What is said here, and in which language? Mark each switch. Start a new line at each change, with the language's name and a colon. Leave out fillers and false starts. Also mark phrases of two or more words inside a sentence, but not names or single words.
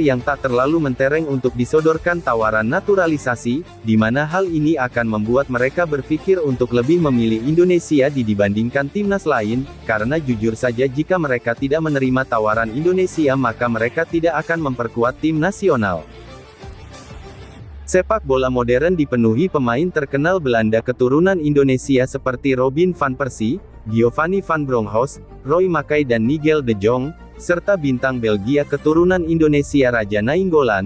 Indonesian: yang tak terlalu mentereng untuk disodorkan tawaran naturalisasi, di mana hal ini akan membuat mereka berpikir untuk lebih memilih Indonesia dibandingkan timnas lain, karena jujur saja jika mereka tidak menerima tawaran Indonesia maka mereka tidak akan memperkuat tim nasional. Sepak bola modern dipenuhi pemain terkenal Belanda keturunan Indonesia seperti Robin van Persie, Giovanni van Bronckhorst, Roy Mackay dan Nigel de Jong, serta bintang Belgia keturunan Indonesia Raja Nainggolan.